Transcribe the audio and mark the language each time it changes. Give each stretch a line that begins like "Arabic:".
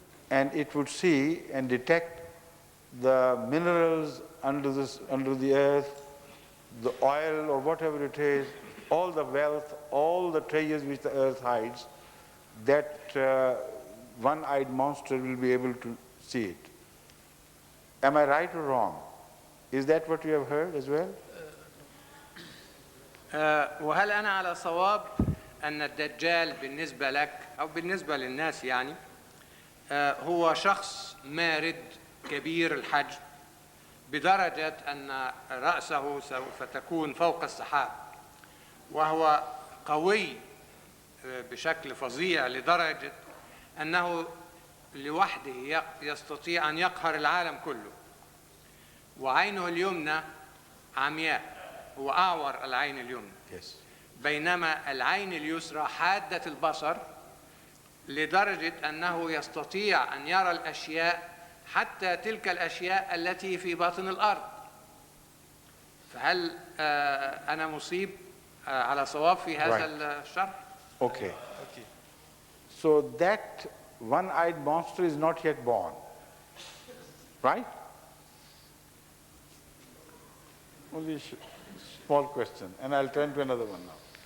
English: and it would see and detect the minerals under the earth, the oil or whatever it is, all the wealth, all the treasures which the earth hides, that one-eyed monster will be able to see it. Am I right or wrong? Is that what you have heard as well?
Arabic: وهل أنا على صواب أن الدجال بالنسبة لك أو بالنسبة للناس يعني هو شخص مارد كبير الحجم بدرجة أن رأسه سوف تكون فوق السحاب، وهو قوي بشكل فظيع لدرجة أنه لوحده يستطيع أن يقهر العالم كله، وعينه اليمنى عمياء، هو أعور العين اليمنى، بينما العين اليسرى حادة البصر لدرجة أنه يستطيع أن يرى الأشياء حتى تلك الأشياء التي في باطن الأرض. فهل أنا مصيب على صواب في هذا الشرح؟
English: Okay. So that one-eyed monster is not yet born, right? Only small question, and I'll turn to another one now.